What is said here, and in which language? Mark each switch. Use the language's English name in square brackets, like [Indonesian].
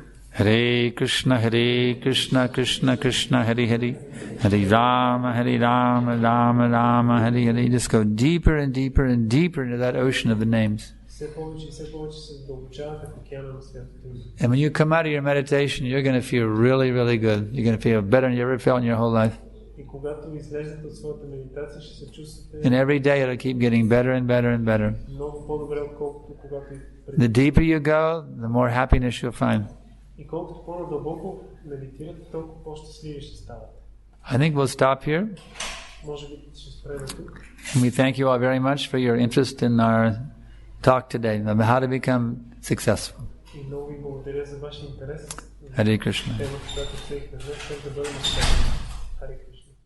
[English] Hare Krishna, Krishna Krishna, Hare Hare, Hare Rama, Rama Rama, Hare Hare. Just go deeper and deeper and deeper into that ocean of the names. [Bulgarian] все повече и все повече се задълбочавате в океана на святото име. [English] And when you come out of your meditation, you're going to feel really, really good. You're going to feel better than you ever felt in your whole life. [Bulgarian] И когато излезете от своята медитация, ще се чувствате [English] And every day it'll keep getting better and better and better. [Bulgarian] много по-добре, отколкото когато [English] The deeper you go, the more happiness you'll find. [Bulgarian] И колкото по-надълбоко медитирате, толкова по-щастливи ще ставате. [English] I think we'll stop here. [Bulgarian] Може би ще спрем тук. [English] And we thank you all very much for your interest in our talk today, about how to become successful. [Bulgarian] И много ви благодаря за вашия интерес. [English] Hare Krishna. [Bulgarian] Темата, която приехме днес, как да бъдем успешни. Харе Кришна.